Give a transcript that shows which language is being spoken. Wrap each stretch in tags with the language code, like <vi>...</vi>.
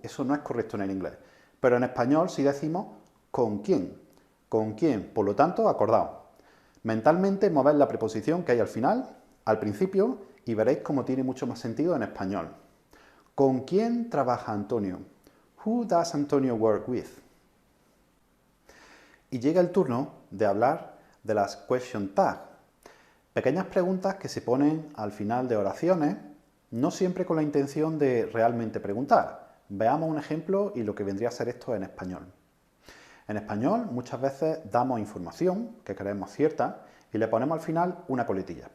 <es>Eso no es correcto en el inglés. Pero en español sí decimos con quién. ¿Con quién? Por lo tanto, acordaos. Mentalmente mover la preposición que hay al final, al principio, y veréis cómo tiene mucho más sentido en español. ¿Con quién trabaja Antonio?</es> <en>Who does Antonio work with?</en> <es>Y llega el turno de hablar de las question tags. Pequeñas preguntas que se ponen al final de oraciones, no siempre con la intención de realmente preguntar. Veamos un ejemplo y lo que vendría a ser esto en español. En español muchas veces damos información que creemos cierta y le ponemos al final una coletilla.</es>